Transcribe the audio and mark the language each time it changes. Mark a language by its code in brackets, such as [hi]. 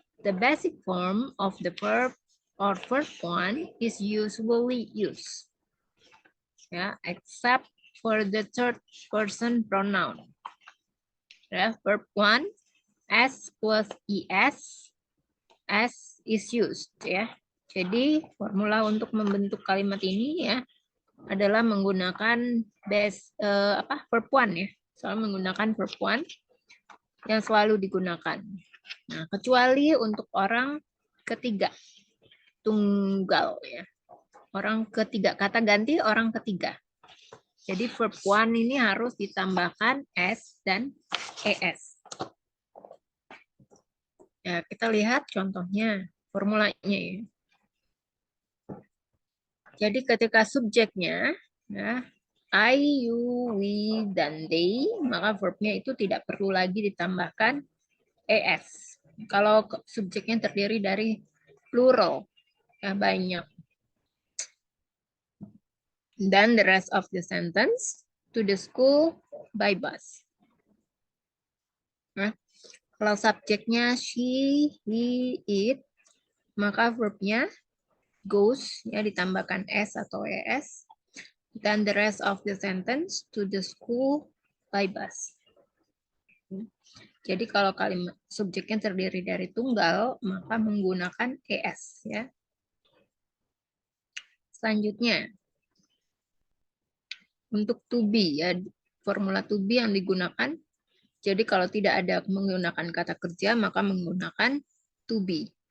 [en] The basic form of the verb or verb one is usually used ya, except for the third person pronoun. Ya, verb one S plus ES, S is used ya. [id] Jadi formula untuk membentuk kalimat ini ya adalah menggunakan verb one ya. Selalu menggunakan verb one yang selalu digunakan. Nah, kecuali untuk orang ketiga, tunggal ya. Orang ketiga, kata ganti orang ketiga. Jadi verb one ini harus ditambahkan S dan ES. Ya, kita lihat contohnya, formulanya ya. Jadi ketika subjeknya, ya, I, you, we, dan they, maka verbnya itu tidak perlu lagi ditambahkan ES. Kalau subjeknya terdiri dari plural, ya banyak. [en] Dan the rest of the sentence, to the school by bus. [id] Nah, kalau subjeknya she, he, it, maka verbnya goes, ya ditambahkan S atau ES. [en] Dan the rest of the sentence, to the school by bus. [id] Jadi kalau kalimat subjeknya terdiri dari tunggal, maka menggunakan ES. Ya. Selanjutnya, untuk to be, ya, formula to be yang digunakan. Jadi kalau tidak ada menggunakan kata kerja, maka menggunakan to be.